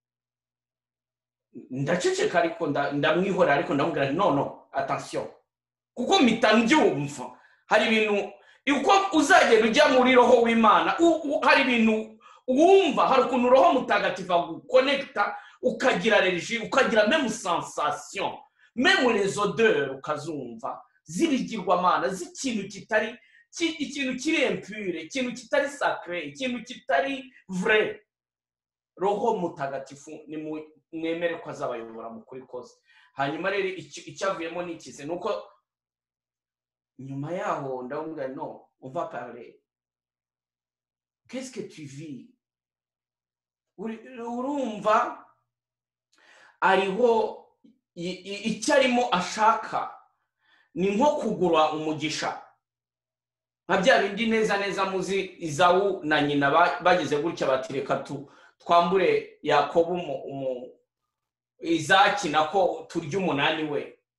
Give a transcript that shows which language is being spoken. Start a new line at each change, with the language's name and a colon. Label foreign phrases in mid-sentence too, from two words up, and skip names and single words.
Kinyarwanda: Ndaceceka ariko ndamwihora ariko ndamubwira no attention kuko mpita mbyumva hari ibintu uko uzagenda ujya muri roho w'Imana hari ibintu wumva, hari ukuntu roho mutagatifu agukonekta ukagira energie ukagira
French: même sensation même les odeurs
Kinyarwanda: ukazumva zibigirwamana z'ikintu kitari ikintu kiri impure, ikintu kitari sacré, ikintu kitari vrai. Roho mutagatifu ni mwemere ko azabayobora mu kuri kose. Hanyuma rero icyavuyemo nikize nuko nyuma yaho ndamubwira no
French: on va parler. Qu'est-ce que tu vis?
Kinyarwanda: Urumva ariho icyarimo ashaka ni nko kugura umugisha. Nka bya bindi neza muzi Izawu na nyina bageze gutya batireka twambure Yakobo Izaki nako turya umunani we.